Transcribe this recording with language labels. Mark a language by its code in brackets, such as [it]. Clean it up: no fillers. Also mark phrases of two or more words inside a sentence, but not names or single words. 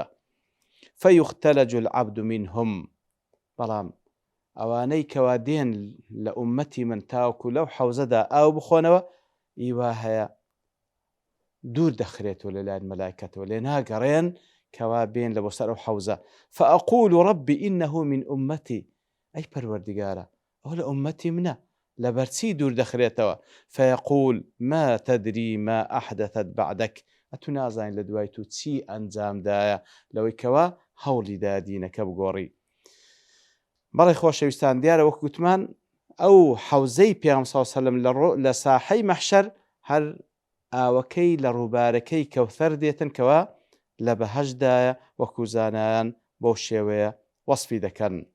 [ar] فەیوختەلەج العەبد منهم، [ckb] بەڵام ئەوانەی کەوا دێن لە ئومەتی من تاوەکو لەو حەوزەدا ئاو بخۆنەوە، ئیوا هەیە دوور دەخرێتەوە لەلایەن مەلایکەتەوە، لێ ناگەڕێن کەوا بێن لە بۆ سەر ئەو حەوزە. [ar] فأقول ربي إنه من أمتي، [ckb] ئەی پەروەردگارە ئەو لە ئومەتی منە، لەبەرچی دوور دەخرێتەوە؟ [ar] فيقول ما تدري ما أحدثت بعدك، [ckb] ئەتو نازانین لە دوای تو چی ئەنجامدایە لەوەی کەوا هەوڵی دادینەکە بگۆڕی. بەڵێ خۆشەویستان، دیارە وەکو گوتمان ئەو حەوزەی پێغەمبەر [ar] صلی الله علیه وسلم [ckb] لە ساحەی مەحشەر هەر ئاوەکەی لە ڕووبارەکەی کەوثەر دێتن کەوا لە بەهەشتدایە، وەکو زانایان بەو شێوەیە وەسفی دەکەن.